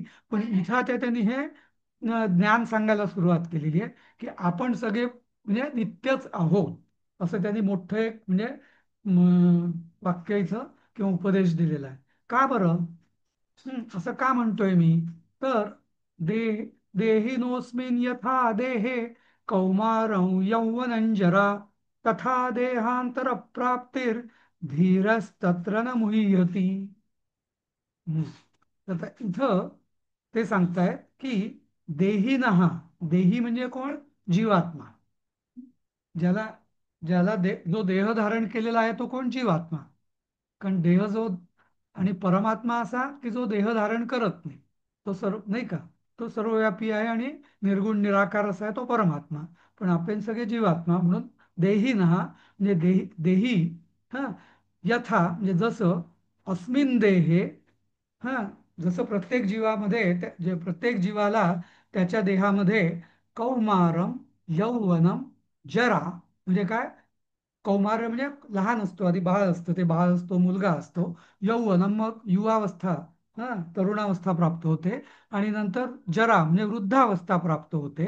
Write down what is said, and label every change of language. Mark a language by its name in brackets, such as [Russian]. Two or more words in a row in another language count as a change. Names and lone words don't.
[Marathi] पण इथं आता त्यांनी हे ज्ञान सांगायला सुरुवात केलेली आहे की आपण सगळे म्हणजे नित्यच आहोत असं त्यांनी मोठं एक म्हणजे वाक्य इथं किंवा उपदेश दिलेला आहे. का बरं? असं का म्हणतोय मी? [Sanskrit] तर दे देहिनोऽस्मिन् यथा देहे कौमारं यौवनं जरा तथा देहांतरप्राप्तिर्धीरस्तत्र न मुह्यति. हम्म. [Marathi] तर आता इथं ते सांगतायत की देहिनः, देही म्हणजे कोण? जीवात्मा. ज्याला ज्याला जो देह धारण केलेला आहे तो कोण? जीवात्मा. कारण देह जो आणि परमात्मा असा की जो देह धारण करत नाही, तो सर्व नाही का, तो सर्वव्यापी आहे आणि निर्गुण निराकार असा आहे तो परमात्मा. पण आपण सगळे जीवात्मा म्हणून देही ना म्हणजे देही हा यथा म्हणजे जसं [Sanskrit] अस्मिन देहे [Marathi] हा जसं प्रत्येक जीवामध्ये जे प्रत्येक जीवाला त्याच्या देहामध्ये [Sanskrit] कौमारम यौवनम जरा [Marathi] म्हणजे काय? कौमार म्हणजे लहान असतो, आधी बाळ असतं, ते बाळ असतो, मुलगा असतो. यौवन मग युवावस्था, हा तरुणावस्था प्राप्त होते आणि नंतर जरा म्हणजे वृद्धावस्था प्राप्त होते.